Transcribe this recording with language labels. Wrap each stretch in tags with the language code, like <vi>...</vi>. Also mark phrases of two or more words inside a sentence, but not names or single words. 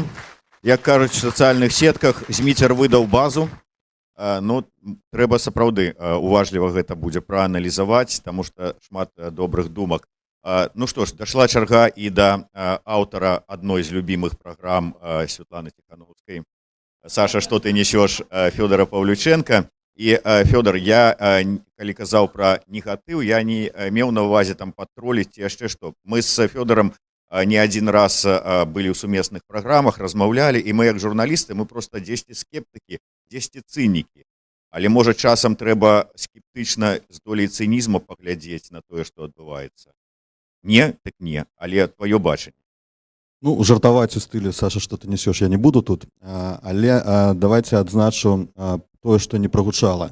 <be>Як кажуць в сацыяльных сетках, Зміцер выдаў базу. Ну, трэба сапраўды уважліва гэта будзе прааналізаваць, таму што шмат добрых думак. Ну што ж, дашла чарга і да аўтара адной з любімых праграм Святланы Тихановскай.</be> <ru>Саша, что ты несешь Федора Павлюченко? И, Федор, я,</ru> <be>калі казаў про негатыў, я не меў на увазе там падтроліць яшчэ што.</be> <ru>Мы с Федором не один раз были</ru> <be>ў сумесных праграмах, размаўлялі, і мы, як журналісты, мы просто дзесьці скептыкі, дзесьці цынікі. Але, можа, часам трэба скептычна з долей цынізму паглядзець на тое, што адбываецца. Не, так не, але твоё бачанне. Ну, жартаваць у стылі, Саша, што ты несеш, я не буду тут, але давайте адзначу тое, што не прагучала.</be>